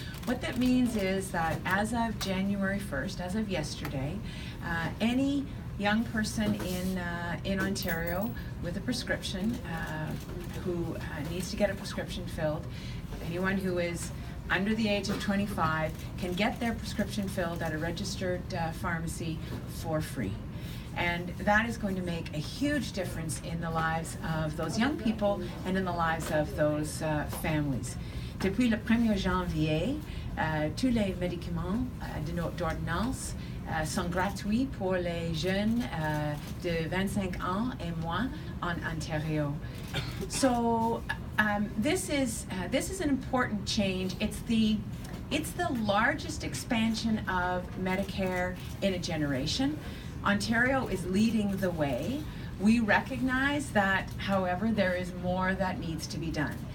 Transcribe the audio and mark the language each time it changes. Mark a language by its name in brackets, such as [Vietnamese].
[English] What that means is that as of January 1st, as of yesterday, any young person in Ontario with a prescription who needs to get a prescription filled, anyone who is under the age of 25 can get their prescription filled at a registered pharmacy for free. And that is going to make a huge difference in the lives of those young people and in the lives of those families. [French] Depuis le 1er janvier, tous les médicaments d'ordonnance sont gratuits pour les jeunes de 25 ans et moins en Ontario. [English] So this is an important change. It's the largest expansion of Medicare in a generation. Ontario is leading the way. We recognize that, however, there is more that needs to be done.